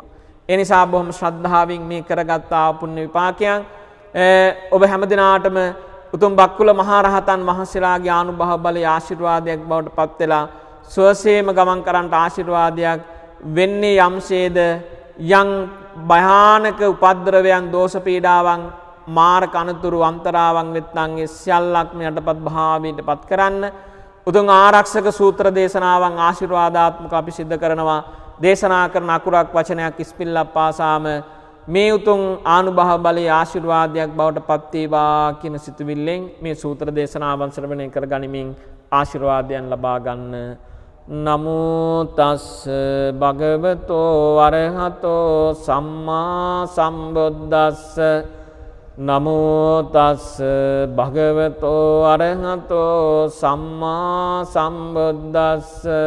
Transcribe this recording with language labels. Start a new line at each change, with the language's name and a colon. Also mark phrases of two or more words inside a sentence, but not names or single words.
Sinhala: ඒ නිසා බොහොම ශ්‍රද්ධාවෙන් මේ කරගත්තා පුණ්‍ය විපාකයන් ඔබ හැමදිනාටම උතුම් බක්කුල මහරහතන් වහන්සේලාගේ ආනුභව බලය ආශිර්වාදයක් බවට පත් වෙලා සුවසේම ගමන් කරන්නට ආශිර්වාදයක් වෙන්නේ යම්සේද යම් භයානක උපද්‍රවයන් දෝෂ පීඩාවන් මාරක අනතුරු අන්තරාවන් වෙත්නම් ඒ සියල්ලක්ම යටපත් භාවයට පත් කරන්න උතුම් ආරක්ෂක සූත්‍ර දේශනාවන් ආශිර්වාදාත්මක අපි සිද්ධ කරනවා. දේශනා කරන අකුරක් වචනයක් ඉස්පිල්ලක් පාසාම මේ උතුම් ආනුභව බලයේ ආශිර්වාදයක් බවට පත් වේවා කියන සිතුවිල්ලෙන් මේ සූත්‍ර දේශනාවන් ශ්‍රවණය කර ගනිමින් ආශිර්වාදයන් ලබා ගන්න.
Pali: නමෝ තස්ස භගවතෝ අරහතෝ සම්මා සම්බුද්දස්ස නමෝ තස්ස භගවතෝ අරහතෝ සම්මා සම්බුද්දස්ස